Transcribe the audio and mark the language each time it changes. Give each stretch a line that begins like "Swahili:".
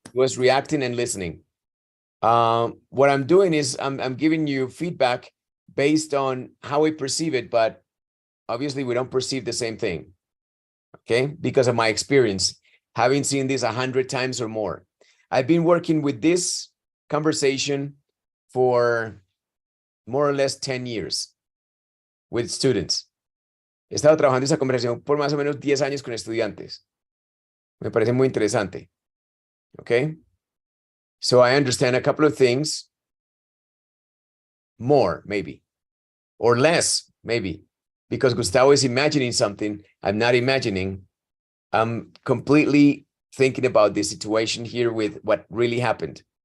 English: he was reacting and listening. What I'm doing is I'm giving you feedback based on how I perceive it, but obviously we don't perceive the same thing. Okay, because of my experience, having seen this 100 times or more. I've been working with this conversation for more or less 10 years with students.
Spanish: He estado trabajando esa conversación por más o menos 10 años con estudiantes. Me parece muy interesante.
English: Okay. So I understand a couple of things more, maybe, or less, maybe, because Gustavo is imagining something I'm not imagining. I'm completely thinking about the situation here with what really happened.